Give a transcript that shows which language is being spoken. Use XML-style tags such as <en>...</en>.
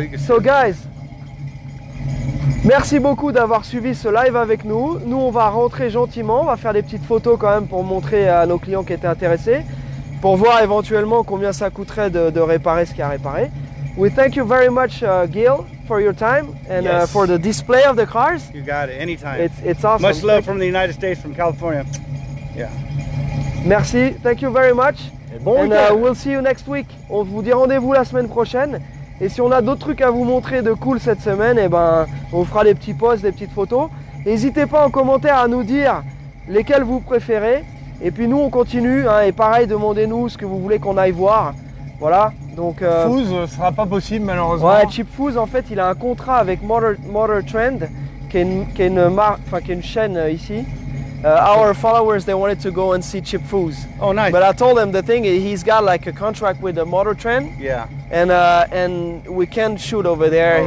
<en>So guys,</en> <fr>merci beaucoup d'avoir suivi ce live avec nous. Nous, on va rentrer gentiment. On va faire des petites photos quand même pour montrer à nos clients qui étaient intéressés, pour voir éventuellement combien ça coûterait de réparer ce qu'il y a à réparer.</fr> <en>We thank you very much, Gil, for your time and for the display of the cars. You got it, anytime. It's awesome. Much love from the United States, from California. Yeah.</en> <fr>Merci,</fr> <en>thank you very much.</en> <fr>Et bon</fr> <en>and we'll see you next week.</en> <fr>On vous dit rendez-vous la semaine prochaine. Et si on a d'autres trucs à vous montrer de cool cette semaine, on vous fera des petits posts, des petites photos. N'hésitez pas en commentaire à nous dire lesquels vous préférez. Et puis nous on continue, hein, et pareil, demandez-nous ce que vous voulez qu'on aille voir. Voilà, donc... Fouz ne sera pas possible malheureusement. Ouais, Chip Fouz en fait il a un contrat avec Motor Trend, qui est une chaîne ici.</fr> <en>our followers, they wanted to go and see Chip Foose. Oh, nice. But I told them the thing is he's got like a contract with the Motor Trend. Yeah. And we can't shoot over there.</en>